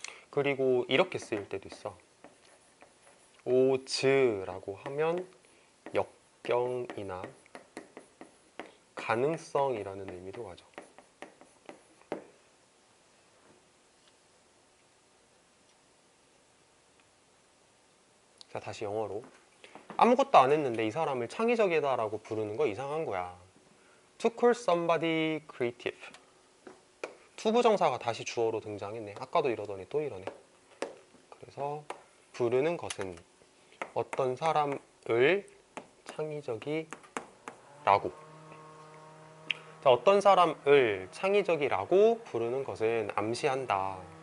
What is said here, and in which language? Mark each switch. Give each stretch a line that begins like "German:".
Korean: 그리고 이렇게 쓰일 때도 있어. 오즈라고 하면 역경이나 가능성이라는 의미도 가져. 자, 다시 영어로. 아무것도 안 했는데 이 사람을 창의적이다라고 부르는 거 이상한 거야.
English: To call somebody creative.
Korean: 투부정사가 다시 주어로 등장했네. 아까도 이러더니 또 이러네. 그래서 부르는 것은 어떤 사람을 창의적이라고. 자, 어떤 사람을 창의적이라고 부르는 것은 암시한다.